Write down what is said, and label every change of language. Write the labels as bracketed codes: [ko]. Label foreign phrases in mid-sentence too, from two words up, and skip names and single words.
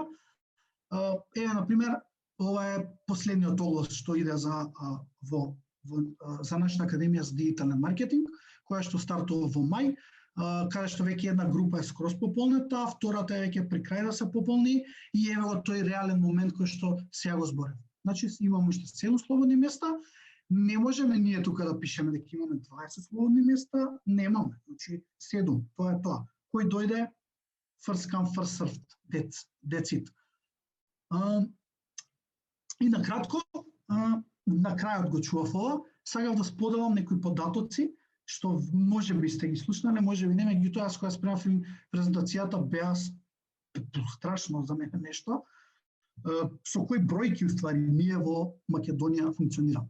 [mk] Еве, на пример, ова е последниот оглас што иде за нашата академија за дигитален маркетинг, која што стартува во мај, каде што веќе една група е скроз пополнета, втората е веќе при крај да се пополни и еве го тој реален момент кој што сега го зборев. Значи имаме уште 7 слободни места, не можеме ние тука да пишеме дека имаме 20 слободни места, немаме. Значи 7, тоа е тоа. Кој дојде, [en] first come, first served, that's it. [mk] И накратко, на крајот го чував ова, сакав да споделам некои податоци, што може би сте ги слушнале, може би не, меѓутоа јас кога спремав презентацијата беа страшно за мене нешто, со кои бројки уствари ние во Македонија функционираме.